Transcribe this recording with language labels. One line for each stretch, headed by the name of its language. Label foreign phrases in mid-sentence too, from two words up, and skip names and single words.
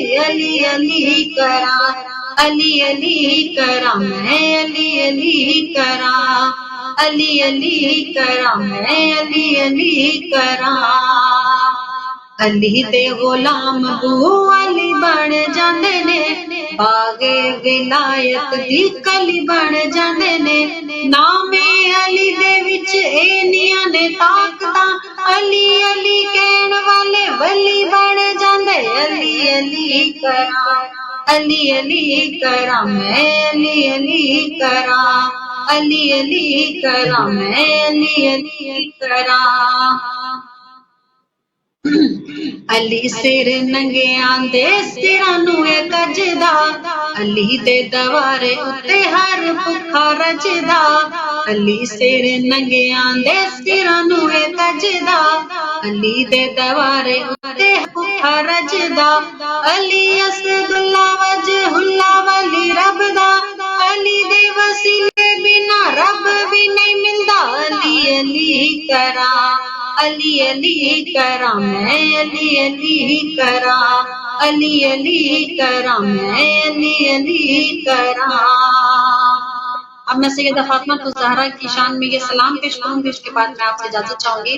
Punjabi: علی علی کرا علی علی کرا میں علی علی کرا علی علی کرا میں علی علی کرا علی دے غلام بو علی بن جاندے نے باغے ولایت دی کلی بن جاندے نے نام علی دے وچ اینیاں نے طاقتاں علی علی کہن والے ولی بن جاندے علی علی کرا علی علی کرا میں علی علی کرا علی علی کرا میں علی علی کرا علی سر ننگے آندے سرانو کجدا علی دے دوارے اتے ہر بھکھا رجدا علی سر ننگے آندے سرانو کجدا علی دے دوارے اتے بھکھا رجدا علی اسد اللہ وجہ اللہ ولی رب دا علی دے وسیلے بنا رب بھی نہیں ملدا علی علی کرا علی علی کرا میں علی علی کرا علی علی کرا میں علی علی کرا
Urdu: اب میں سیدہ فاطمہ الزہرا کی شان میں یہ سلام پیش کروں گی، اس کے بعد میں آپ سے اجازت چاہوں گی۔